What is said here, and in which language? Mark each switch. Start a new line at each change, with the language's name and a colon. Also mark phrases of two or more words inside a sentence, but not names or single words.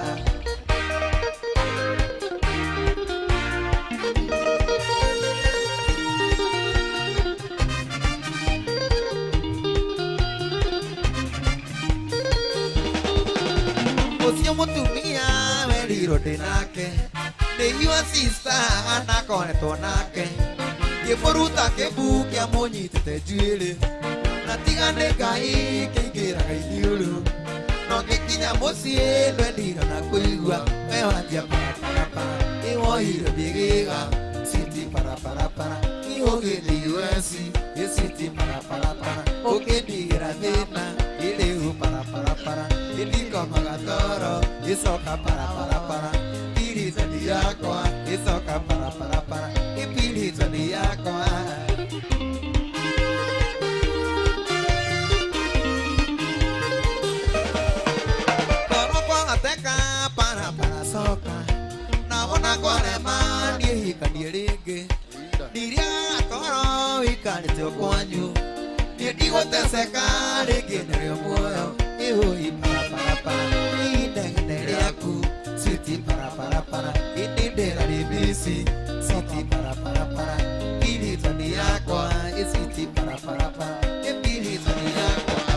Kikuyu: Ucio mutumia werirwo ndinake nĩ
English: your sister
Kikuyu: anakoretwo nake ngĩmũruta kĩmbu kĩa mũnyitĩte njuĩrĩ na tiga nĩ Ngai kĩingĩraga iniũrũ no ngĩkinya mũciĩ ndwendirwo na kũigua we wanjia para para para ĩwohirwo ndĩgĩga sweetie para para para ihũgĩte US sweetie para para para ũkĩndigĩra thĩna ĩrĩu para para para ĩndikomaga toro ĩcoka para para para pilitoni yakwa ĩcoka para para para ĩpilitoni yakwa toro kwagateka para para coka nawona kwarema niĩ hikanie rĩngĩ ndiriaga toro wĩikarĩte o kwanyu niĩ ndigũteceka rĩngĩ nĩrĩo muoyo ĩhũi para para para inegene rĩaku sweetie para para para ĩnĩndĩra rĩbisi sweetie para para para pilitoni yakwa sweetie para para para pilitoni yakwa